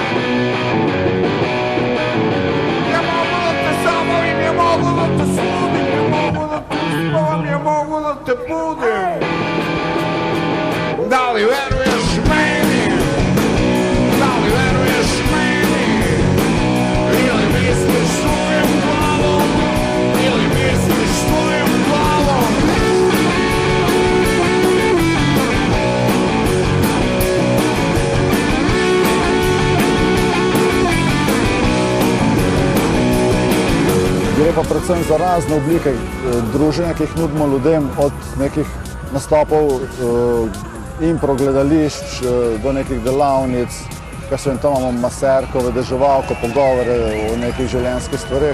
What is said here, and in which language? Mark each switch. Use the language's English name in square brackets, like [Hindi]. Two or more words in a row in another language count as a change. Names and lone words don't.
[Serbian] Ne mogu da te zamolim, ne mogu da te sludim, ne mogu da te uspavam, ne mogu da te budim. Da li veruješ meni? Da li veruješ meni? Ili misliš svojom glavom? Ili misliš svojom glavom? [Slovenian] Gre pa predvsem za razne oblike druženja, ki jih nudimo ljudem, od nekih nastopov impro gledališč do nekih delavnic, kaj se vem, tam imamo maserko, vedeževalko, pogovore o nekih življenjskih stvareh.